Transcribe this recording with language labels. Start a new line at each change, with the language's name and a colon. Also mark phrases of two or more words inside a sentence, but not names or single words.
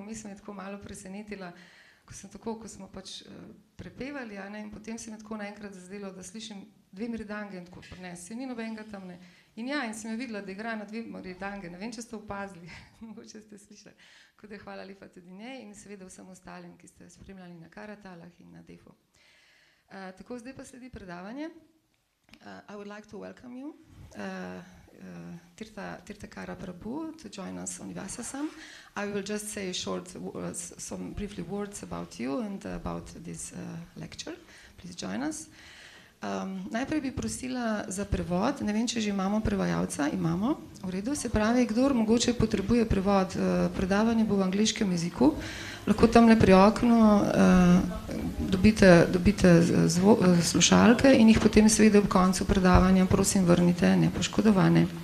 Slovenian: Vmes me je tako malo presenetila, ko smo pač prepevali, in potem se mi tako naenkrat zazdelo, da slišim dve mridange in tako se ni nobenega tam ne. In sem jo videla, da igra na dve mridange, ne vem, če ste opazili, mogoče ste slišali. Tako da hvala lepa tudi njej in seveda vsem ostalim, ki ste spremljali na Karatalah in na Defu. Tako, zdaj pa sledi predavanje.
English: I would like to welcome you, Tirthakara Prabhu, to join us on Vyasasam. I will just say some briefly words about you and about this lecture. Please join us.
Slovenian: Najprej bi prosila za prevod, ne vem, če že imamo prevajalca, imamo, v redu, se pravi, kdor mogoče potrebuje prevod, predavanje bo v angleškem jeziku, lahko tamle pri oknu dobite slušalke in jih potem seveda ob koncu predavanja, prosim, vrnite nepoškodovane.